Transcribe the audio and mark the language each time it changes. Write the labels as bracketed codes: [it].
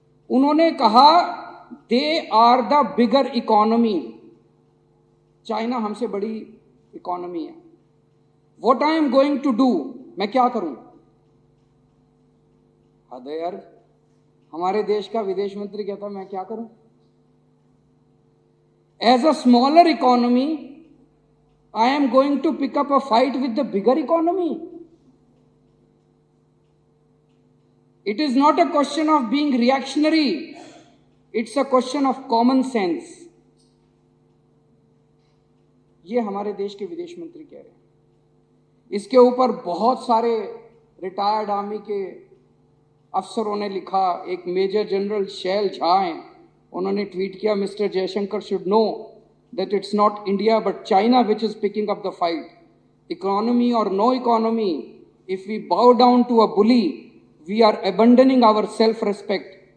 [hi] उन्होंने कहा [en] they are the bigger economy, [hi] China हमसे बड़ी इकोनॉमी है। [en] what I am going to do, [hi] मैं क्या करूं? अरे यार, हमारे देश का विदेश मंत्री कहता मैं क्या करूं? [en] As a smaller economy I am going to pick up a fight with the bigger economy. It is not a question of being reactionary. It's a question of common sense. [hi] ये हमारे देश के विदेश मंत्री कह रहे हैं। इसके ऊपर बहुत सारे रिटायर्ड आर्मी के अफसरों ने लिखा। एक मेजर जनरल शैल झा हैं, उन्होंने ट्वीट किया, [en] Mister Jaishankar should know that it's not India but China which is picking up the fight. Economy or no economy, if we bow down to a bully, we are abandoning our self-respect.